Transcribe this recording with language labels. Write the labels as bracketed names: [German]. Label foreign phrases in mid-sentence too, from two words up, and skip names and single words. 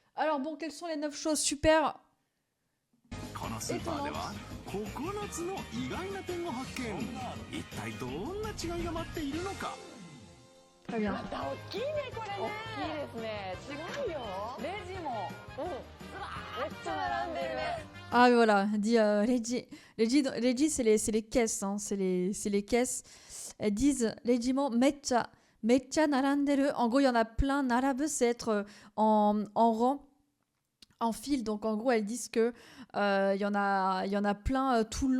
[French] Alors bon, quelles sont les 9 choses super [Japanese] このスーパーでは [French] étonnantes [Japanese] 9つの意外な点を発見。一体どんな違いが待っているのか。 [French] Très bien. [Japanese] また大きいねこれね。大きいですね。違うよ。レジも。めっちゃ並んでる。 [French] Ah voilà, elle dit Reiji. Reiji, c'est les caisses, hein, c'est les caisses. Elles disent [Japanese] レジも めっちゃ、めっちゃ 並んでる. [French] En gros, il y en a plein. Narabu, c'est être en rang, en file. Donc en gros, elles disent que il y en a plein tout le long.